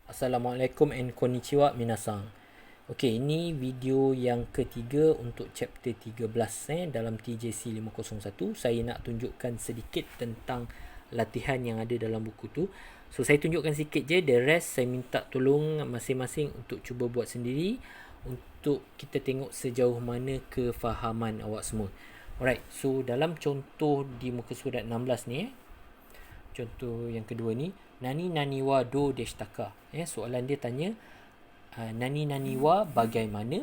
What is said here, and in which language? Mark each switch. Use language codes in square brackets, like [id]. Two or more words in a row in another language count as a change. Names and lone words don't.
[ms] Assalamualaikum and [ja] こんにちは皆さん. [ms] Okey, ini video yang ketiga untuk chapter 13 dalam TJC 501. Saya nak tunjukkan sedikit tentang latihan yang ada dalam buku tu. So saya tunjukkan sikit je, [en] the rest [ms] saya minta tolong masing-masing untuk cuba buat sendiri untuk kita tengok sejauh mana kefahaman awak semua. Alright, so dalam contoh di muka surat 16 ni contoh yang kedua ni, [ja] 何々はどうでしたか. [ms] Soalan dia tanya [ja] 何々は [ms] bagaimana.